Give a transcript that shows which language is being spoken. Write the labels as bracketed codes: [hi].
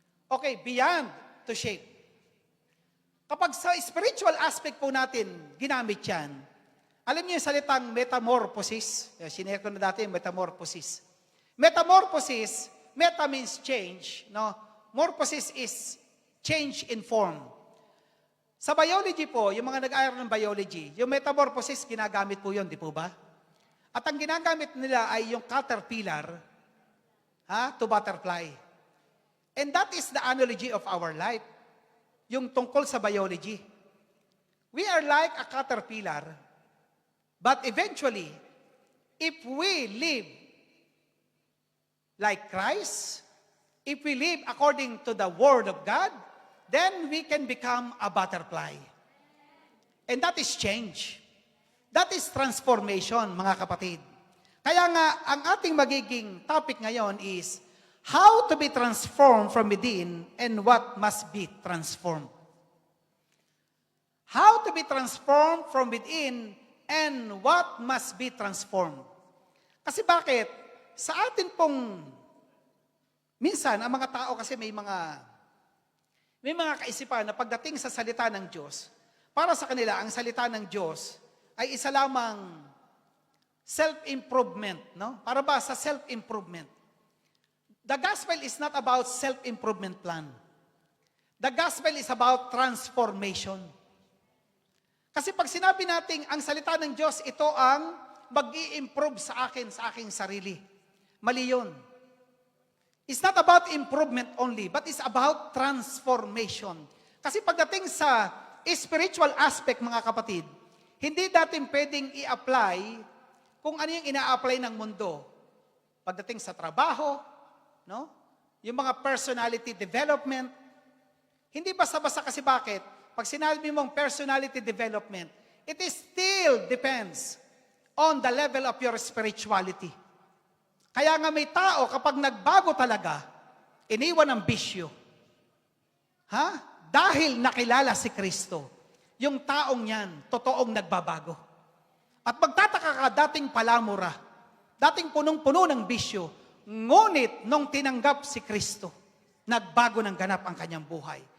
[en] Okay, beyond to shape. [tl] Kapag sa spiritual aspect po natin, ginamit yan. Alam niyo yung salitang metamorphosis? Sinare ko na dati yung metamorphosis. [en] Metamorphosis, meta means change, no? Morphosis is change in form. [tl] Sa biology po, yung mga nag-aaral ng biology, yung metamorphosis, ginagamit po yun, di po ba? At ang ginagamit nila ay yung caterpillar to butterfly. [en] And that is the analogy of our life. [tl] Yung tungkol sa biology. [en] We are like a caterpillar But eventually, if we live like Christ, if we live according to the Word of God, then we can become a butterfly. And that is change. That is transformation, [tl] mga kapatid. Kaya nga, ang ating magiging topic ngayon [en] is how to be transformed from within and what must be transformed. How to be transformed from within and what must be transformed. [tl] Kasi bakit? Sa atin pong, minsan, ang mga tao kasi may mga kaisipan na pagdating sa salita ng Diyos, para sa kanila, ang salita ng Diyos ay isa lamang self-improvement, no? Para ba sa self-improvement? [en] The gospel is not about self-improvement plan. The gospel is about transformation. [tl] Kasi pag sinabi natin ang salita ng Diyos, ito ang mag-i-improve sa aking sarili. Mali yun. [en] It's not about improvement only, but it's about transformation. [tl] Kasi pagdating sa spiritual aspect, mga kapatid, hindi natin pwedeng i-apply kung ano yung ina-apply ng mundo. Pagdating sa trabaho, no? Yung mga personality development, hindi basta-basta kasi bakit? Pag sinabi mong [en] personality development, it is still depends on the level of your spirituality. [tl] Kaya nga may tao, kapag nagbago talaga, iniwan ang bisyo. Dahil nakilala si Kristo, yung taong yan, totoong nagbabago. At magtataka ka, dating palamura, dating punong-puno ng bisyo, ngunit nung tinanggap si Kristo, nagbago ng ganap ang kanyang buhay.